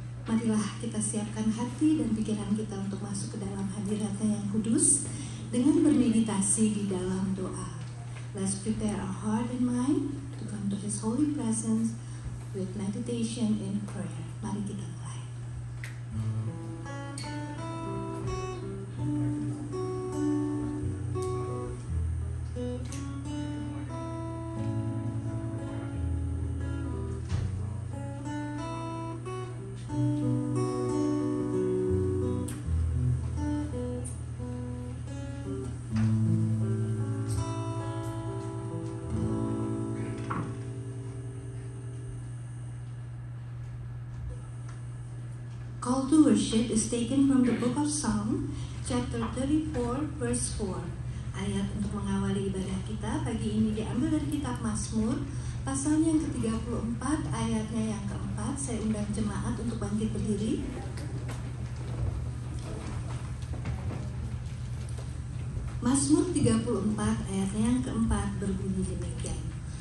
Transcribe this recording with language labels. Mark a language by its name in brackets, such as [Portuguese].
[Indonesian] Marilah kita siapkan hati dan pikiran kita untuk masuk ke dalam hadirat-Nya yang kudus dengan bermeditasi di dalam doa. [English] Let's prepare our heart and mind to come to His holy presence with meditation and prayer. [Indonesian] Mari kita mulai. [English] Call to worship is taken from the book of Psalm, chapter 34, verse 4. [Indonesian] Ayat untuk mengawali ibadah kita pagi ini diambil dari kitab Mazmur, pasalnya yang ke-34, ayatnya yang keempat. Saya undang jemaat untuk bangkit berdiri. Mazmur 34, ayatnya yang keempat berbunyi demikian.